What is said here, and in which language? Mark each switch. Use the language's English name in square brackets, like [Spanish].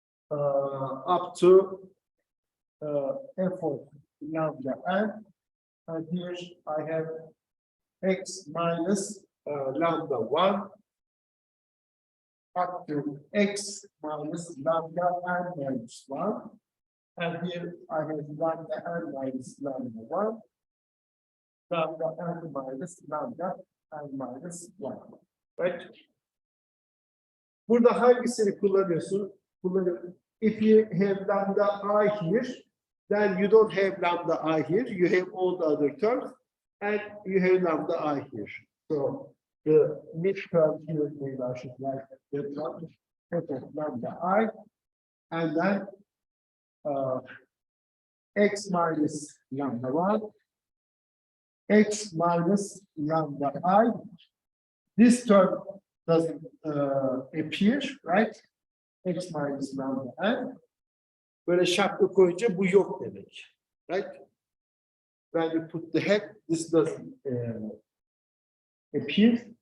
[English] up to f of lambda n, and here I have x minus lambda 1 up to x minus lambda n minus 1, and here I have lambda n minus lambda 1, lambda n minus lambda n minus 1. Right? [Turkish] Burada hangisini kullanıyorsun? [English] If you have lambda I here, then you don't have lambda I here. You have all the other terms, and you have lambda I here. So the mid term here, maybe I should write the term f of lambda I, and then x minus lambda 1, x minus lambda I. This term doesn't appear, right? X minus lambda n. [Turkish] Böyle şapka koyunca bu yok demek. [English] Right? When you put the head, this doesn't appear.